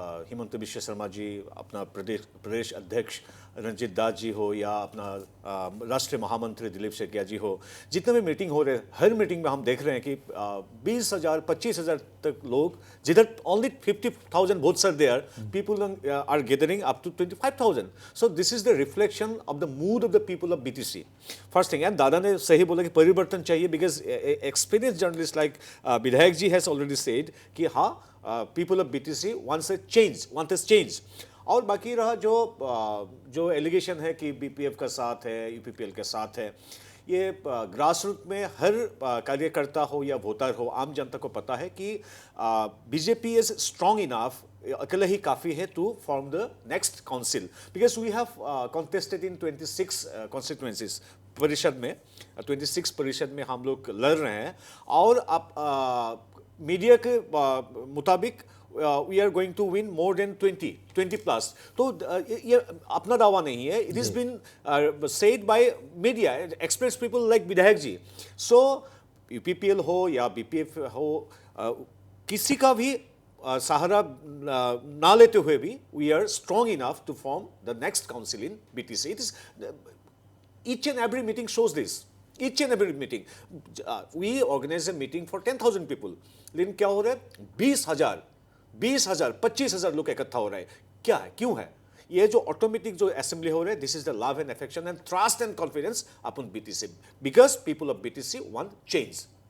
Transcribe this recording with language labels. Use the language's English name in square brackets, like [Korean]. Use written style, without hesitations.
[Hindi] हिमंत बिश्व शर्मा जी, अपना प्रदेश अध्यक्ष रंजीत दास जी हो, या अपना राष्ट्रीय महामंत्री दिलीप शेखिया जी हो, जितने भी मीटिंग हो रहे हर मीटिंग में हम देख रहे हैं कि 20,000 25,000 तक लोग, जिधर [English] Only 50,000 votes are there, people are gathering up to 25,000. So this is the reflection of the mood of the people of BTC. First thing, and [Hindi] दादा ने सही बोला कि परिवर्तन चाहिए, [English] because experienced journalist like vidhayak ji has already said [Hindi] कि हाँ [English] people of BTC wants a change. [Hindi] और बाकी रहा जो एलिगेशन है कि बीपीएफ का साथ है, यूपीपीएल के साथ है, ये ग्रास रूट में हर कार्यकर्ता हो या वोटर हो, आम जनता को पता है कि [English] BJP is strong enough, [Hindi] अकेले ही काफ़ी है [English] To form the next council, because we have contested in 26 constituencies. [Hindi] परिषद में 26 परिषद में हम लोग लड़ रहे हैं, और आप मीडिया के मुताबिक [English] we are going to win more than 20 plus. [Hindi] तो ये अपना दावा नहीं है, [English] it has been said by media, experienced people like [Hindi] विधायक जी. So यूपीपीएल हो या बीपीएफ हो, किसी का भी सहारा ना लेते हुए भी [English] we are strong enough to form the next council in BTC. It is each and every meeting shows this. Each and every meeting, we organize a meeting for 10,000 people, [Hindi] लेकिन क्या हो रहा है 20,000 25,000 लोग इकट्ठा हो रहे हैं। क्या है, क्यों है? ये जो ऑटोमेटिक जो असेंबली हो रहे हैं, [English] This is the love and affection and trust and confidence अपन BTC, because people of BTC want change.